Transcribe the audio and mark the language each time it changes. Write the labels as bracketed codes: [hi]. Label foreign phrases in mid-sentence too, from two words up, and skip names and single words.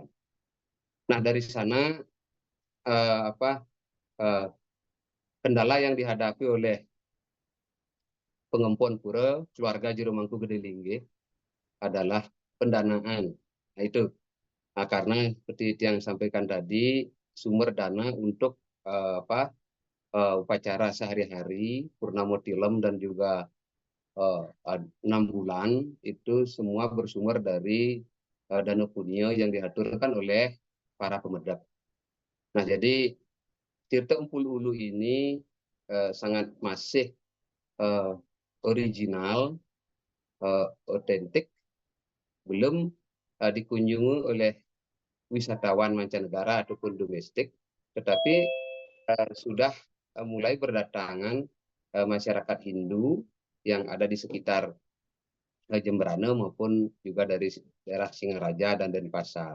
[id] Nah, dari sana kendala yang dihadapi oleh pengempon pura keluarga Juru Mangku Gede Linggih adalah pendanaan. Nah, itu. Nah, karena seperti yang sampaikan tadi, sumber dana untuk upacara sehari-hari, purnama tilem dan juga 6 bulan itu semua bersumber dari dana punya yang diaturkan oleh para pemedak. Nah, jadi Tirta Empul Ulu ini sangat masih original, otentik, belum dikunjungi oleh wisatawan mancanegara ataupun domestik, tetapi sudah mulai berdatangan masyarakat Hindu yang ada di sekitar Jemberana maupun juga dari daerah Singaraja dan Denpasar.